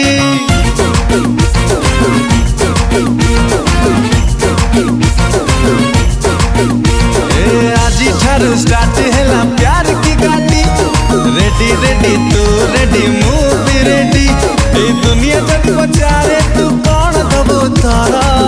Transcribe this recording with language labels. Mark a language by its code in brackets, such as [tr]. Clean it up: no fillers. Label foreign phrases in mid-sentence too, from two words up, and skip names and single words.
[or] ଆଜି ଠାରୁ ଷ୍ଟାର୍ଟ ହେଲା [hi] प्यार की गाड़ी। [or] रेडी रेडी तू रेडी ମୁଁ ବି रेडी। ଏ ଦୁନିଆ ଯଦି ପଚାରେ ତୁ କଣ ଦବୁ ତାରା।